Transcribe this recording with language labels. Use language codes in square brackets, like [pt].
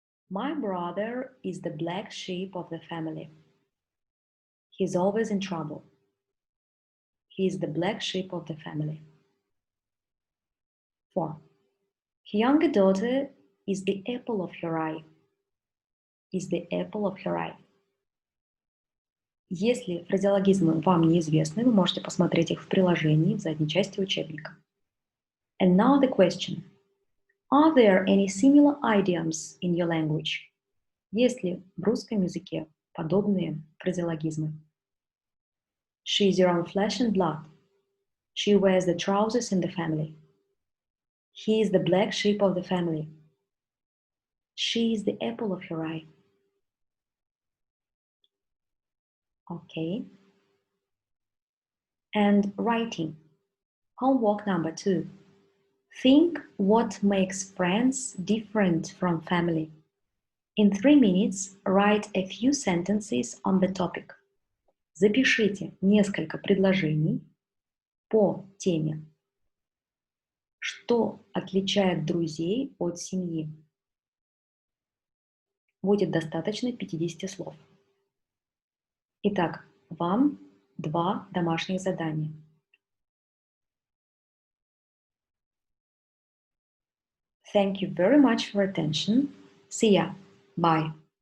[en] My brother is the black sheep of the family. He's always in trouble. He is the black sheep of the family. 4. Her younger daughter is the apple of her eye. Is the apple of her eye. [ru] Если фразеологизмы вам неизвестны, вы можете посмотреть их в приложении в задней части учебника. [en] And now the question. Are there any similar idioms in your language? [ru] Есть ли в русском языке подобные фразеологизмы? [en] She is your own flesh and blood. She wears the trousers in the family. He is the black sheep of the family. She is the apple of her eye. Okay. And writing. Homework number 2. Think what makes friends different from family. In 3 minutes, write a few sentences on the topic. [ru] Запишите несколько предложений по теме. Что отличает друзей от семьи? Будет достаточно 50 слов. Итак, вам 2 домашних задания. [en] Thank you very much for attention. See ya. Bye.